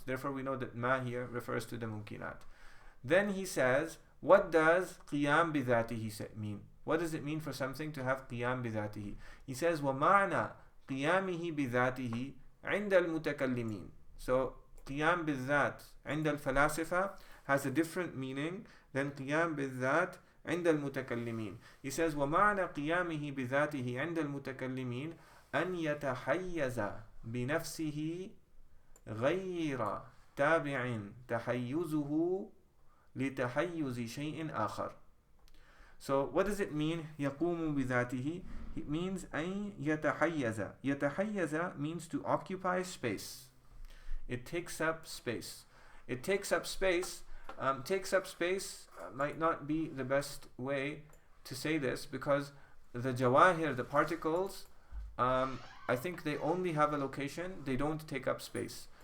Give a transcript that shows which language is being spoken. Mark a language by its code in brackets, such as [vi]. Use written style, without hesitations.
[en] Therefore, we know that ma here refers to the mumkinat. Then he says, what does qiyam bidhatihi mean? What does it mean for something to have qiyam bidhatihi? He says, [ar] وَمَعْنَى قِيَامِهِ بِذَاتِهِ عِنْدَ الْمُتَكَلِّمِينَ. [en] So, qiyam bidhat [ar] عِنْدَ الْفَلَاسِفَةِ [en] has a different meaning than qiyam bidhat [ar] عند المتكلمين. [en] He says [ar] ومعنى قيامه بذاته عند المتكلمين أن يتحيز بنفسه غير تابع تحيزه لتحيز شيء آخر. [en] So what does it mean [ar] يقوم بذاته? [en] It means [ar] أن يتحيز. [en] يتحيز means to occupy space. It takes up space. It takes up space. Takes up space might not be the best way to say this, because the jawahir, the particles, I think they only have a location, they don't take up space.